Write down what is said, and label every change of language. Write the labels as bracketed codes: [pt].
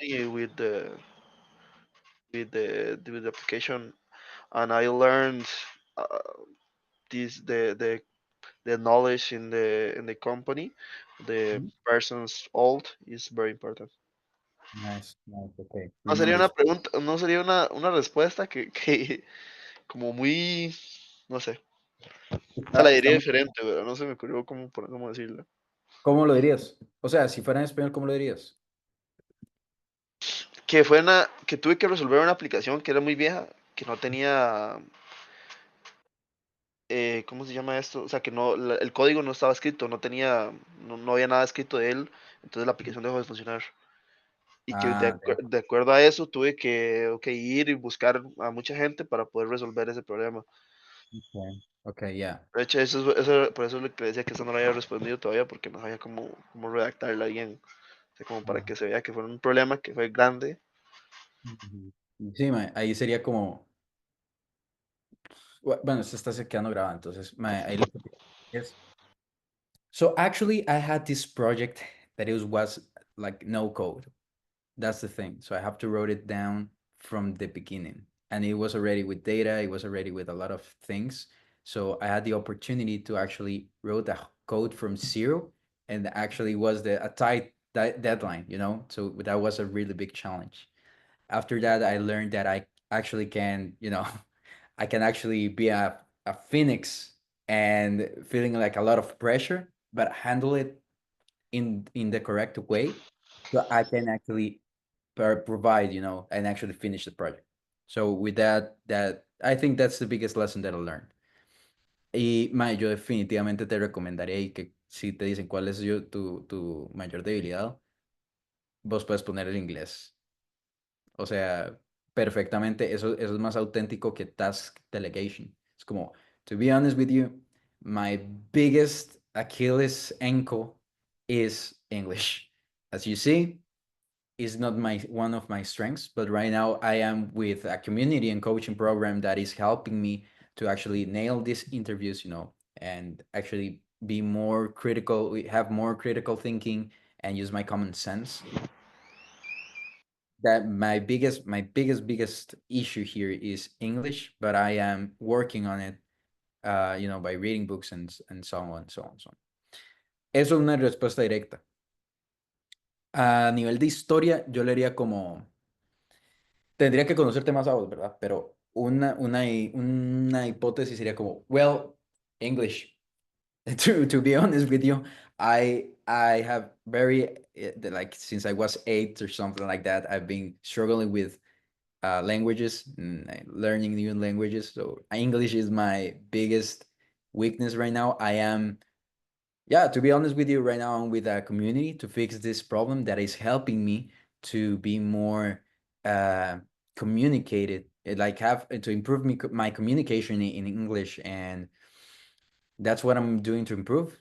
[en] me with the application, and I learned uh, this the knowledge in the company, the Mhm. person's old is very important. Nice, nice. Okay. [es] No sería una pregunta, no sería una respuesta que como muy, no sé, se la diría muy. diferente, pero no se me ocurrió cómo decirla. ¿Cómo lo dirías? O sea, si fuera en español, ¿cómo lo dirías? Que tuve que resolver una aplicación que era muy vieja, que no tenía, ¿cómo se llama esto? O sea, que no, el código no estaba escrito, no había nada escrito de él, entonces la aplicación dejó de funcionar. Y que Ah, ya. de acuerdo a eso tuve que, ir y buscar a mucha gente para poder resolver ese problema. Okay. Okay, ya. De hecho, por eso le decía que eso no lo había respondido todavía, porque no sabía cómo redactarla bien. O sea, como para Ajá. que se vea que fue un problema que fue grande. Ujú. Sí, ahí sería como, bueno, esto está se quedando grabado, entonces, ahí lo que es, [en] So actually, I had this project that was like no code. That's the thing. So I have to write it down from the beginning. And it was already with data, it was already with a lot of things. So I had the opportunity to actually wrote a code from zero and actually was a tight deadline, you know? So that was a really big challenge. After that, I learned that I actually can, you know, I can actually be a phoenix and feeling like a lot of pressure, but handle it in the correct way so I can actually provide, you know, and actually finish the project. So with that I think that's the biggest lesson that I learned. [es] Y Mae, yo definitivamente te recomendaría y que si te dicen cuál es tu mayor debilidad, vos puedes poner el inglés. O sea, perfectamente, eso es más auténtico que task delegation. Es como, [en] to be honest with you, my biggest Achilles ankle is English. As you see, is not my one of my strengths, but right now I am with a community and coaching program that is helping me to actually nail these interviews, you know, and actually be more critical, have more critical thinking and use my common sense. That my biggest issue here is English, but I am working on it, you know, by reading books and so on, so on, so on. [es] Eso es una respuesta directa. A nivel de historia, yo le diría como, tendría que conocerte más a vos, ¿verdad? Pero una hipótesis sería como, [en] well, English. To be honest with you, I have very like since I was 8 or something like that, I've been struggling with languages, learning new languages. So English is my biggest weakness right now. I am, yeah, to be honest with you, right now I'm with a community to fix this problem that is helping me to be more uh, communicated, like have to improve my communication in English, and that's what I'm doing to improve.